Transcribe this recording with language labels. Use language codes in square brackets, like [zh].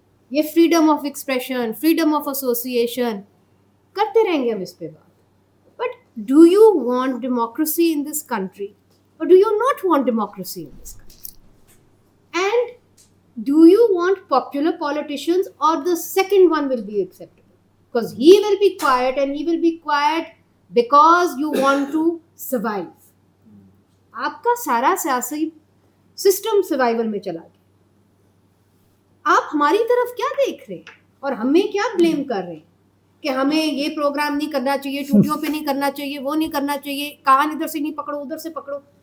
[en] یہ freedom of expression, freedom of association [ur] کرتے رہیں گے ہم اس پہ بات، [en] But do you want democracy in this country or do you not want democracy in this country? And do you want popular politicians or the second one will be acceptable? Because he will be quiet and he will be quiet because you want to survive. [ur] آپ کا سارا سیاسی system survival میں چلا گیا. آپ ہماری طرف کیا دیکھ رہے ہیں اور ہمیں کیا بلیم کر رہے ہیں کہ ہمیں یہ پروگرام نہیں کرنا چاہیے، ٹوٹیوں پہ نہیں کرنا چاہیے، وہ نہیں کرنا چاہیے، کان ادھر سے نہیں پکڑو ادھر سے پکڑو.